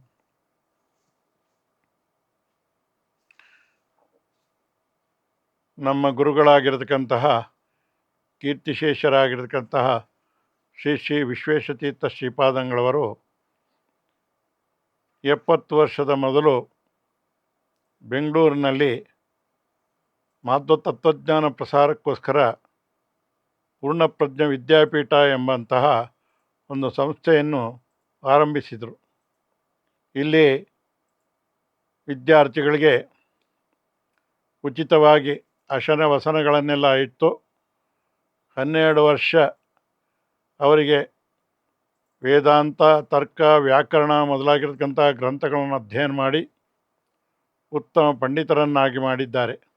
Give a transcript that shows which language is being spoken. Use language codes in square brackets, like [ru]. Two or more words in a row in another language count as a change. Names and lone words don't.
[kn] ನಮ್ಮ ಗುರುಗಳಾಗಿರತಕ್ಕಂತಹ ಕೀರ್ತಿಶೇಷರಾಗಿರತಕ್ಕಂತಹ ಶ್ರೀ ಶ್ರೀ ವಿಶ್ವೇಶತೀರ್ಥ ಶ್ರೀಪಾದಂಗಳವರು 70 ವರ್ಷದ ಮೊದಲು ಬೆಂಗಳೂರಿನಲ್ಲಿ ಮಾಧ್ವ ತತ್ವಜ್ಞಾನ ಪ್ರಸಾರಕ್ಕೋಸ್ಕರ ಪೂರ್ಣಪ್ರಜ್ಞ ವಿದ್ಯಾಪೀಠ ಎಂಬಂತಹ ಒಂದು ಸಂಸ್ಥೆಯನ್ನು ಆರಂಭಿಸಿದರು. ಇಲ್ಲಿ ವಿದ್ಯಾರ್ಥಿಗಳಿಗೆ ಉಚಿತವಾಗಿ ಅಶನ ವಸನಗಳನ್ನೆಲ್ಲ ಇಟ್ಟು 12 ವರ್ಷ ಅವರಿಗೆ ವೇದಾಂತ, ತರ್ಕ, ವ್ಯಾಕರಣ ಮೊದಲಾಗಿರ್ತಕ್ಕಂಥ ಗ್ರಂಥಗಳನ್ನು ಅಧ್ಯಯನ ಮಾಡಿ ಉತ್ತಮ ಪಂಡಿತರನ್ನಾಗಿ ಮಾಡಿದ್ದಾರೆ.